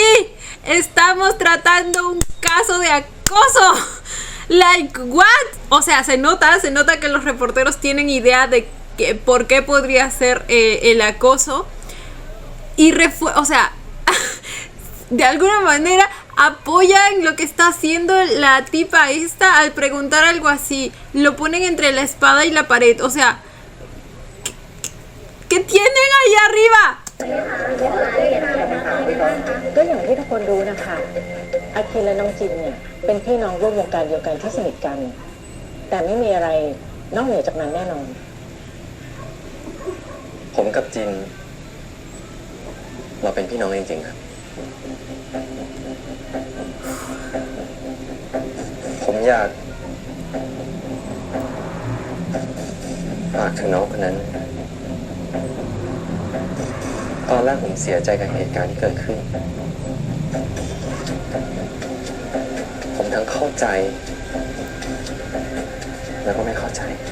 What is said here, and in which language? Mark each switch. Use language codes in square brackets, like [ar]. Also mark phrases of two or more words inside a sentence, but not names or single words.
[es] Estamos tratando un caso de acoso. [en] Like, what? [es] O sea, se nota que los reporteros tienen idea de que, por qué podría ser el acoso. Y, o sea, de alguna manera apoyan lo que está haciendo la tipa esta al preguntar algo así. Lo ponen entre la espada y la pared. O sea, ¿qué tienen ahí arriba? [th] ก็อย่างที่ทุกคนรู้นะคะอาคินและน้องจินเนี่ยเป็นพี่น้องร่วมวงการเดียวกันที่สนิทกัน แต่ไม่มีอะไรนอกเหนือจากนั้นแน่นอน ผมกับจิน เราเป็นพี่น้องจริงๆครับ ผมอยากฝากถึงน้องคนนั้น ตอนแรกผมเสียใจกับเหตุการณ์ที่เกิดขึ้น ผมทั้งเข้าใจ แล้วก็ไม่เข้าใจ